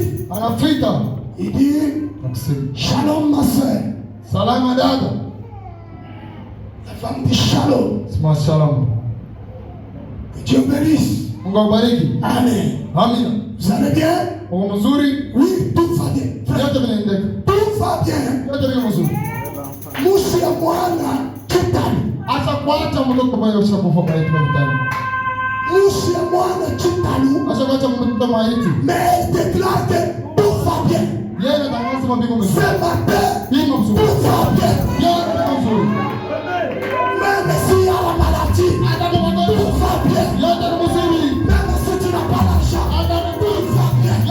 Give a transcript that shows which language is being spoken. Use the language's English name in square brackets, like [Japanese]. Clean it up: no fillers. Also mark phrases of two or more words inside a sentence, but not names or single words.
[French] Il dit Shalom ma soeur. La femme dit Shalom. Que Dieu bénisse. Amen. Vous allez bien? Oui, tout va bien. Tout va bien. [Lingala] Musi ya mwana kitani. Musi ya mwana kitani. [French] Mais il déclare que tout va bien. Ce matin, tout va bien. Même s'il y a la maladie, tout va bien. Même si tu n'as pas l'argent, tout va bien.